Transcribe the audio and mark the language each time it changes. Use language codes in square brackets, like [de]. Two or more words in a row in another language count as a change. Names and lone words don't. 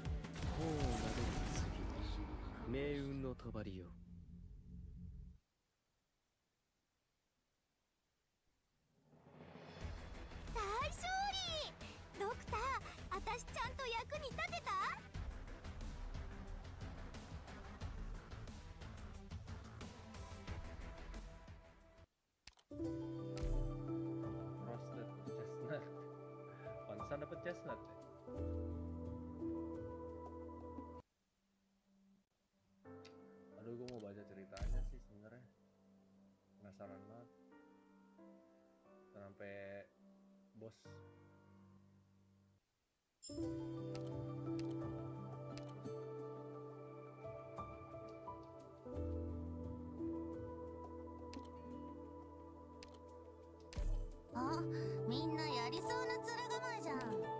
[ja] 頬を撫でる次。命運の帳よ。大勝利。ドクター、私ちゃんと役に立てた？ [en] Roasted chestnut. [id] Pantesan dapet chestnut ya? Aduh, gue mau baca ceritanya sih sebenarnya. Penasaran banget. Sampai bos. [ja] あ、みんなやりそうな面構えじゃん。